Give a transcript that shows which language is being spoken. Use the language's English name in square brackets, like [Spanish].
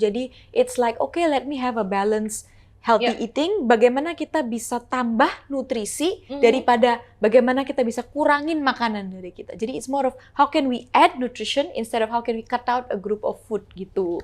[English] Jadi it's like okay, let me have a balance healthy eating. [Indonesian] Bagaimana kita bisa tambah nutrisi daripada bagaimana kita bisa kurangin makanan dari kita. [English] Jadi it's more of how can we add nutrition instead of how can we cut out a group of food gitu.